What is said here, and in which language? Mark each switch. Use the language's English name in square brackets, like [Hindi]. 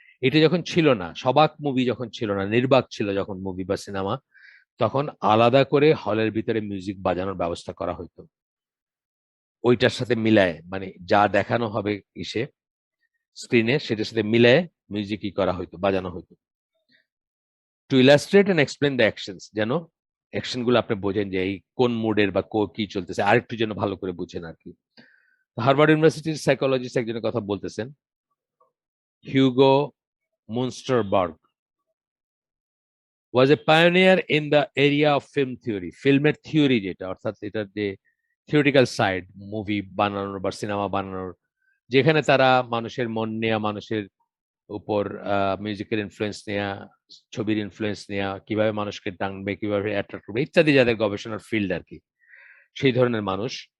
[Bangla] এটা যখন ছিল না, সবাক মুভি যখন ছিল না, নির্বাক ছিল যখন মুভি বা সিনেমা, তখন আলাদা করে হলের ভিতরে মিউজিক বাজানোর ব্যবস্থা করা হইতো, ওইটার সাথে মিলায়, মানে যা দেখানো হবে ইসে স্ক্রিনে সেটার সাথে মিলায় মিউজিকই করা হইতো, বাজানো হইতো, [English] to illustrate and explain the actions, [Bangla] যেন অ্যাকশন গুলো আপনি বোঝেন যে এই কোন মুডের বা কি চলতেছে, আরেকটু যেন ভালো করে বুঝেন আর কি। হার্ভার্ড ইউনিভার্সিটির সাইকোলজিস্ট একজনের কথা বলতেছেন, [English] Hugo Munsterberg was a pioneer in the area of film theory. [Bangla] ফিল্মের থিওরি যেটা, অর্থাৎ এটার যে থিওরিটিক্যাল সাইড, মুভি বানানোর বা সিনেমা বানানোর যেখানে তারা মানুষের মন নেয়া, মানুষের উপর মিউজিকের ইনফ্লুয়েন্স নেয়া, ছবির ইনফ্লুয়েন্স নেয়া, কিভাবে মানুষকে টানবে, কিভাবে অ্যাট্রাক্ট করবে ইত্যাদি, যাদের গবেষণার ফিল্ড আর কি, সেই ধরনের মানুষ।